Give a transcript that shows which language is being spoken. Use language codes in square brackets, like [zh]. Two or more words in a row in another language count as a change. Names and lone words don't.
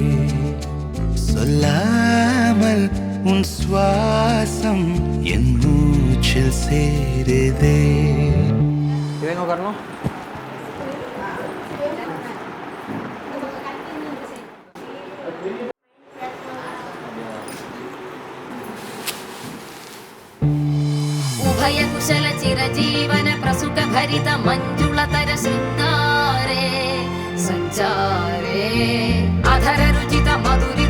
[ta] சொல்லாமல் உன் சுவாசம் என் மூச்சில் சேருதே. இவங்க வரணும். [sa] कुशल चिरजीवन प्रसुख भरित मंजुलतर शृंगारे संचारे अधर रुचित मधुरित